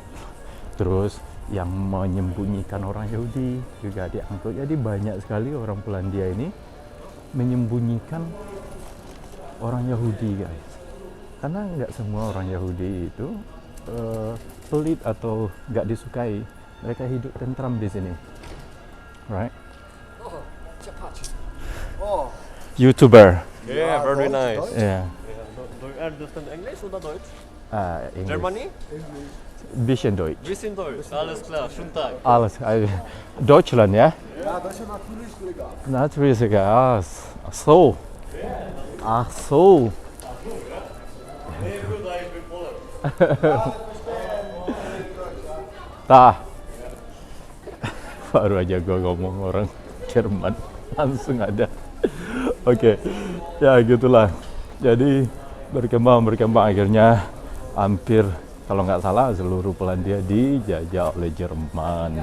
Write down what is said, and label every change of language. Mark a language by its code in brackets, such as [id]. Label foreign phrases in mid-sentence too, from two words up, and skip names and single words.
[id] Terus yang menyembunyikan orang Yahudi juga diangkut. Jadi banyak sekali orang Polandia ini menyembunyikan orang Yahudi guys, karena nggak semua orang Yahudi itu pelit atau nggak disukai. Mereka hidup tentram di sini, [en] right? YouTuber. Yeah, very nice. Yeah. Do you understand English [de] oder Deutsch? [en] English. Germany? [de] Bisschen Deutsch. Bisschen Deutsch. Alles klar, schönen Tag. Alles. Deutschland, ja? Ja, Deutschland natürlich sogar. Natürlich sogar. Ach so. Ach so. Tah. [id] Baru aja gue ngomong orang Jerman, langsung ada. Oke. Ya gitulah. Jadi berkembang akhirnya hampir, kalau nggak salah, seluruh Polandia dijajah oleh Jerman.